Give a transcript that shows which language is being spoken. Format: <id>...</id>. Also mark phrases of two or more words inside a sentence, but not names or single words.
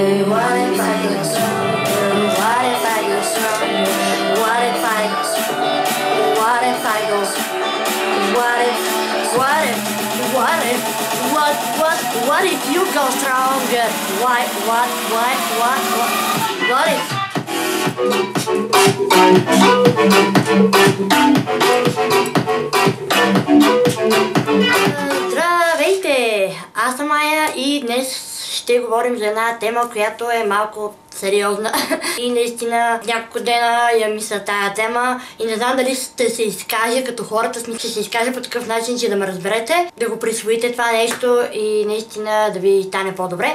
<en>What if I go stronger? What if I go stronger? What if I go stronger? What if I go stronger? What if you go stronger? What if?</en> <bg>Здравейте! Аз съм Майя и днес ще говорим за една тема, която е малко сериозна. И наистина няколко дена я мисля тая тема и не знам дали ще се изкаже като хората, ще се изкаже по такъв начин, че да ме разберете, да го присвоите това нещо и наистина да ви стане по-добре.</bg>